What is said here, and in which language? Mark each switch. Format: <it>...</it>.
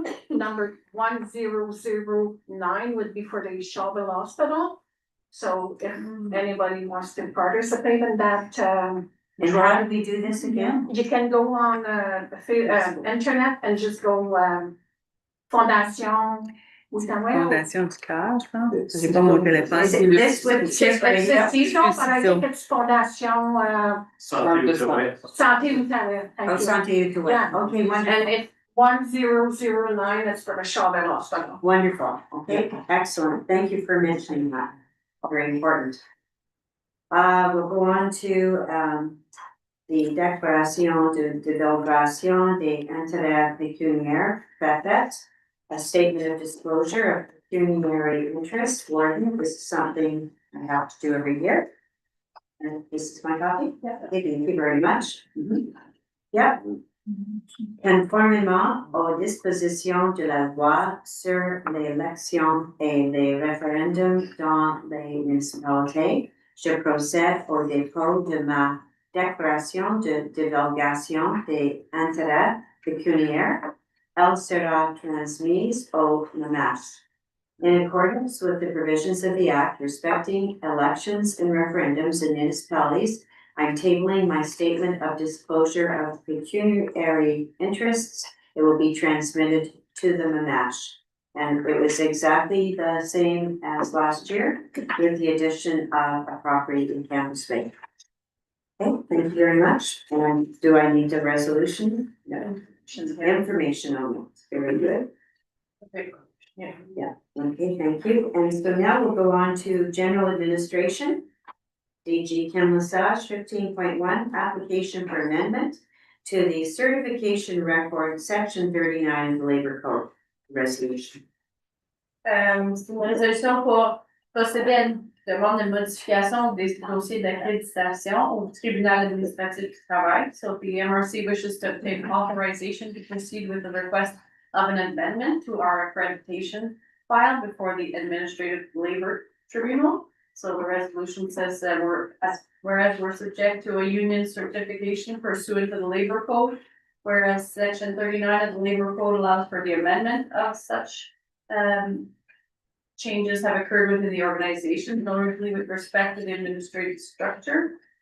<en>Number 1009 would be for the Shawville Hospital. So if anybody wants to participate in that, and how do we do this again? You can go on internet and just go Fondation.</en> <fr>Fondation du Cœur, je pense. J'ai pas mon téléphone.</fr> <en>This would chip but I think it's Fondation Santé Outaouais. Oh, Santé Outaouais. Yeah. Okay, wonderful. And it's 1009, it's for the Shawville Hospital. Wonderful. Okay, excellent. Thank you for mentioning that. Very important. We'll go on to the Déclaration de divulgation des intérêts pécuniaires, FEFET, a statement of disclosure of pecuniary interest. Warning, this is something I have to do every year. And this is my copy. Yeah. Thank you very much. Yep.</en> <fr>Conformément aux dispositions de la loi sur l'élection et les référendums dans les municipalités, je procède au dépôt de ma déclaration de divulgation des intérêts pécuniaires. Elle sera transmise au MAMAS.</fr> <en>In accordance with the provisions of the Act respecting elections and referendums in municipalities, I'm tabling my statement of disclosure of pecuniary interests. It will be transmitted to the MAMAS. And it was exactly the same as last year with the addition of a property in Campus Bay. Okay, thank you very much. And do I need a resolution? No. Information on it. Very good. Yeah, okay, thank you. And so now we'll go on to general administration. DG Kim Lesage, 15.1, application for amendment to the certification record, section 39 of the Labor Code resolution.</en> <fr>C'est une résolution pour procéder à une demande de modification des dossiers d'accréditation au tribunal administratif du travail.</fr> <en>So the MRC wishes to obtain authorization to proceed with the request of an amendment to our accreditation file before the Administrative Labor Tribunal. So the resolution says that whereas we're subject to a union certification pursuant to the Labor Code, whereas section 39 of the Labor Code allows for the amendment of such changes have occurred within the organization, notably with respect to the administrative structure.</en>